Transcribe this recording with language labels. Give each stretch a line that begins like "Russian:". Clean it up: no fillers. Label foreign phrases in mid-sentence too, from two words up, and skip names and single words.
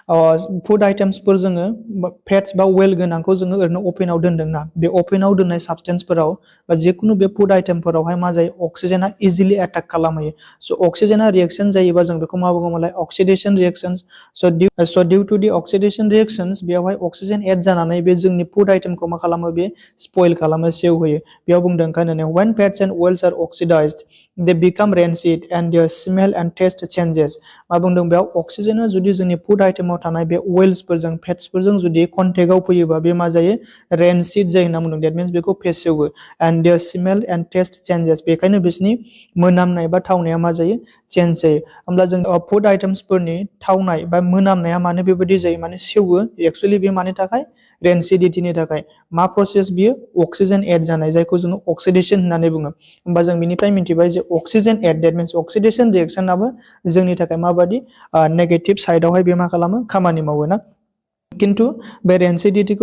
English: food items
Bodo: जोङो फेट्स बा वेल गोनांखौ जोङो ओरैनो अपेनाव दोनदोंना बे अपेनाव दोननाय साबस्टेन्सफोराव बा जिखुनु बे
English: food items
Bodo: मा जायो अक्सिजेना
English: easily attack
Bodo: खालामहैयो स' अक्सिजेना रिएक्शन जायोबा जों बेखौ मा बुङोमोनलाय
English: oxidation reactions so due to the oxidation reactions
Bodo: बेयावहाय
English: oxygen add
Bodo: जानानै बे जोंनि
English: food item
Bodo: मा खालामो बे स्पइल खालामो सेवहोयो बेयाव बुंदों ओंखायनो
English: when fats and oils are oxidized they become rancid and their smell and taste changes
Bodo: मा बुंदों बेयाव अक्सिजेना जुदि जोंनि
English: food item
Bodo: थानाय बे अइल्सफोरजों फेट्सफोरजों जुदि कन्टेक्टआव फैयोबा बे मा जायो रेन्सिड जायो होनना बुंदों
English: that means
Bodo: बेखौ फेसेवो
English: and their smell and taste changes
Bodo: बेखायनो बिसोरनि मोनामनाय बा थावनाया मा जायो चेन्ज जायो होमब्ला जों
English: food items
Bodo: थावनाय बा मोनामनाया मानो बेबायदि जायो माने सेवो एक्चुअलि बे मानि थाखाय रेन्सिडिटीनि थाखाय मा प्रसेस बियो अक्सिजेन एड जानाय जायखौ जोङो अक्सिडेशन होननानै बुङो होमबा जों बिनिफ्राय मिथिबाय जे
English: oxygen add that means oxidation reaction
Bodo: जोंनि थाखाय माबायदि
English: negative side
Bodo: बे मा खालामो खामानि मावो ना किन्तु बे रेन्सिडिटीखौ